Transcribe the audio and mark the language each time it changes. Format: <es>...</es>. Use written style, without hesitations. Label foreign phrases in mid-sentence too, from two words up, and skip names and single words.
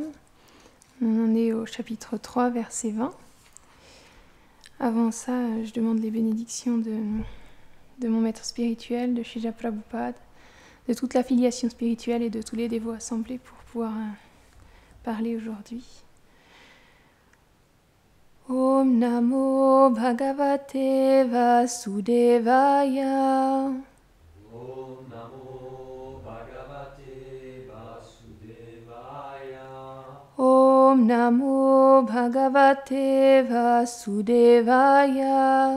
<fr>On en est au chapitre 3, verset 20. Avant ça, je demande les bénédictions de mon maître spirituel, de Srila Prabhupada, de toute l'affiliation spirituelle et de tous les dévots assemblés pour pouvoir parler aujourd'hui.</fr> <sa>ॐ नमो भगवते वासुदेवाय. ॐ नमो भगवते वासुदेवाय. ॐ नमो भगवते वासुदेवाय.</sa>